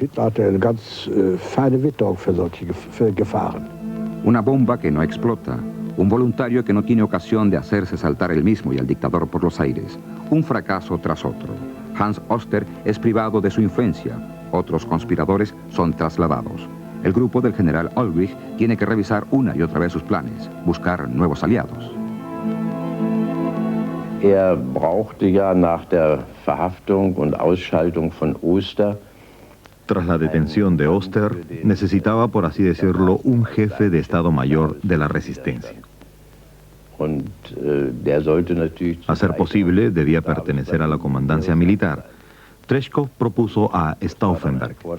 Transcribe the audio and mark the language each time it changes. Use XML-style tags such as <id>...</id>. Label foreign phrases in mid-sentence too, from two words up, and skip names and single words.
<es>Una bomba que no explota, un voluntario que no tiene ocasión de hacerse saltar él mismo y al dictador por los aires, un fracaso tras otro. Hans Oster es privado de su influencia, otros conspiradores son trasladados. El grupo del general Ulbricht tiene que revisar una y otra vez sus planes, buscar nuevos aliados.</es> <de>Brauchte ja nach der Verhaftung und Ausschaltung von Oster.</de> <es>Tras la detención de Oster, necesitaba, por así decirlo, un jefe de Estado Mayor de la resistencia. A ser posible, debía pertenecer a la comandancia militar. Treschow propuso a Stauffenberg.</es>